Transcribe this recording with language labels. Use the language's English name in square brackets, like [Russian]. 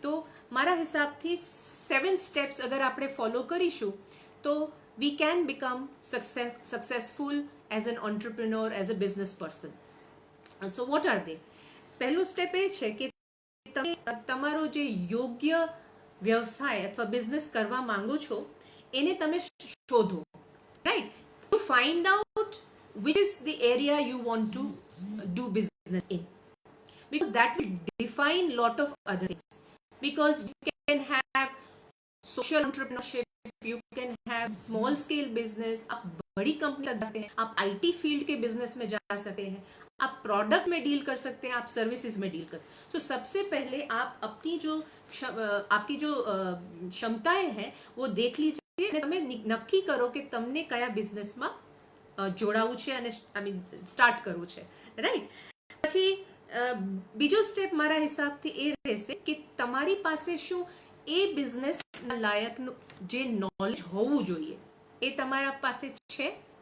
[Gujarati] તો મારા હિસાબથી 7 સ્ટેપ્સ અગર આપણે ફોલો કરીશું તો [English] We can become successful as an entrepreneur, as a business person. So what are they? [Gujarati] પહેલું સ્ટેપ એ છે કે તમે તમારો જે યોગ્ય વ્યવસાય અથવા બિઝનેસ કરવા માંગો છો એને તમે શોધો, right. [English] to find out which is the area you want to do business in, because that will define lot of other things, because you can have social entrepreneurship, you can have small scale business, [Hindi] आप बड़ी company लगा सकते हैं, आप IT field के business में जा सकते हैं, आप प्रोडक्ट में डील कर सकते हैं, आप सर्विसेज में डील कर सकते हैं। तो सबसे पहले आप अपनी जो आपकी जो क्षमताएं हैं वो देख लीजिए, [Gujarati] તમે નક્કી કરો કે તમને કયા બિઝનેસમાં જોડાવું છે અને સ્ટાર્ટ કરવું છે, રાઈટ। પછી બીજો સ્ટેપ મારા હિસાબથી એ રહેશે કે તમારી પાસે શું એ બિઝનેસના લાયકનું જે નોલેજ હોવું જોઈએ એ તમારા પાસે છે?